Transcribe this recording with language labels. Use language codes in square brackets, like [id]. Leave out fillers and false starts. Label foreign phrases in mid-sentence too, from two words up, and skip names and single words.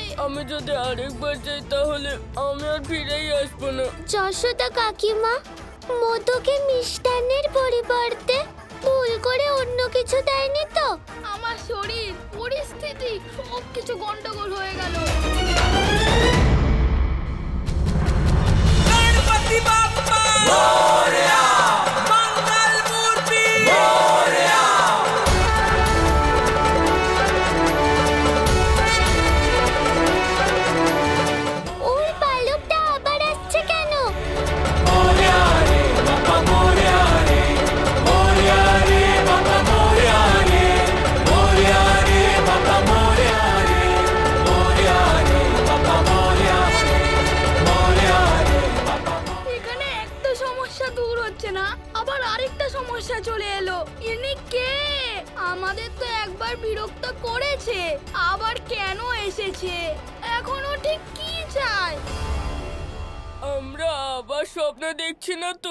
[bn] আমি যদি আরেকবার যাই তাহলে আমি আর ফিরেই আসবো না। যশোদা কাকিমা মোদকে মিষ্টান্নের পরিবর্তে ভুল করে অন্য কিছু দেয়নি তো? আমার শরীর, পরিস্থিতি সবকিছু গন্ডগোল হয়ে গেল। [mr] गणपति बाप्पा मोरया, मंगल मूर्ति मोरया। [bn] ওর বালকটা আবার আসছে কেন? [mr] मोरया रे बाप्पा मोरया रे, मोरया रे बाप्पा मोरया रे, मोरया रे बाप्पा मोरया रे, मोरया रे बाप्पा मोरया रे, मोरया रे बाप्पा। [bn] এখানে একটা সমস্যা দূর হচ্ছে না, আবার আরেকটা সমস্যা চলে এলো। ইনি কে? আমাদের তো একবার বিরক্ত করেছে, আবার কেন এসেছে? এখনো ঠিক কি চায়? আমরা আবার স্বপ্ন দেখছি না তো?